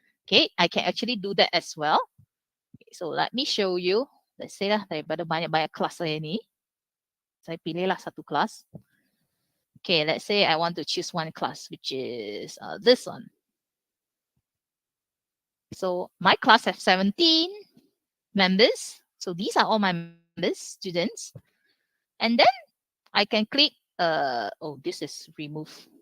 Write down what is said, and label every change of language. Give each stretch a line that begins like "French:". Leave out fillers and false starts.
English: Okay, I can actually do that as well. Okay, so let me show you. Let's say
Malay: lah, daripada banyak-banyak kelas saya ni, saya pilihlah satu kelas.
English: Okay, let's say I want to choose one class, which is this one. So my class has 17 members. So these are all my members, students. And then I can click, oh, this is remove.